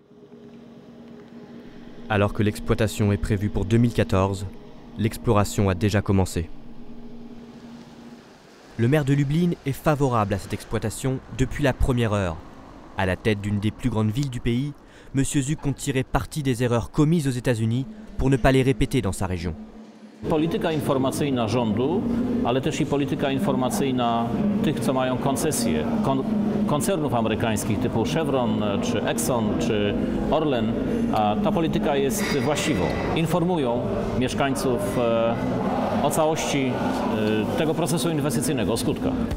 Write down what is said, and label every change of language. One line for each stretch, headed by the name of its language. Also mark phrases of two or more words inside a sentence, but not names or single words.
French: Alors que l'exploitation est prévue pour 2014, l'exploration a déjà commencé. Le maire de Lublin est favorable à cette exploitation depuis la première heure. À la tête d'une des plus grandes villes du pays, M. Zuk compte tirer parti des erreurs commises aux États-Unis pour ne pas les répéter dans sa région.
Polish: Polityka informacyjna rządu, ale też i polityka informacyjna tych, co mają koncesje, koncernów amerykańskich typu Chevron, czy Exxon, czy Orlen, ta polityka jest właściwą. Informują mieszkańców o całości tego procesu inwestycyjnego, o skutkach.